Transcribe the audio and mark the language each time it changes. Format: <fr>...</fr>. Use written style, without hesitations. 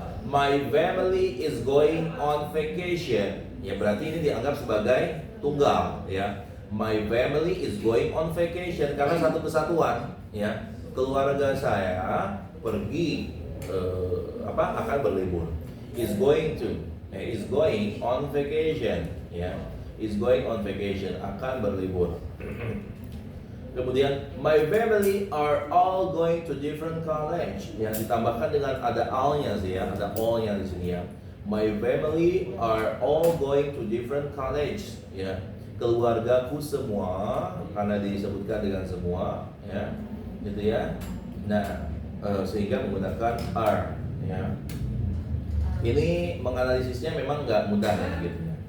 <en>My family is going on vacation.</en> <id>Ya berarti ini dianggap sebagai tunggal ya.</id> <en>My family is going on vacation</en> <id>karena satu kesatuan ya. Keluarga saya pergi akan berlibur.</id> <en>Is going on vacation ya. Is going on vacation,</en> <id>akan berlibur.</id> <en>Kemudian my family are all going to different college.</en> <id>Yang ditambahkan dengan ada all-nya sih ya, ada all-nya di sini ya.</id> <en>My family are all going to different college ya.</en> <id>Keluargaku semua, karena disebutkan dengan semua ya. Gitu ya. Nah, sehingga menggunakan are ya. Ini menganalisisnya memang nggak mudah ya gitu.</id>